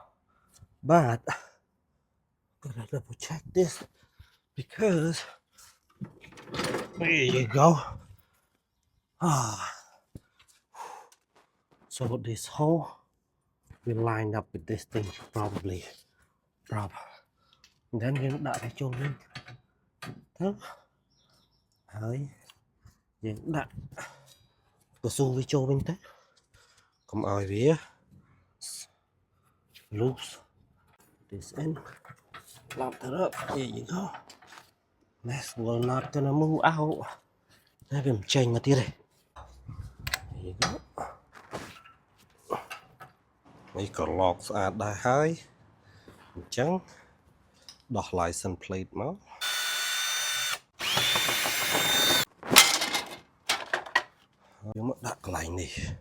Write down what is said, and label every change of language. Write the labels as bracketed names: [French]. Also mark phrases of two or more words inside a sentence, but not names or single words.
[English] But gotta double check this because there you go. So this hole will line up with this thing probably. [Khmer] Then យើងដាក់វាចូលវិញទៅហើយយើងដាក់កស៊ូវាចូលវិញទៅកុំឲ្យវា [English] loose this end lock it up. Here you go. This will not gonna move out. [Khmer] តែវាមិនចេញមកទៀតទេ [English] Here you go. [Khmer] នេះក៏ lock ស្អាតដែរហើយអញ្ចឹងដោះ [English] license plate [Khmer] មកយកមកដាក់កន្លែងនេះ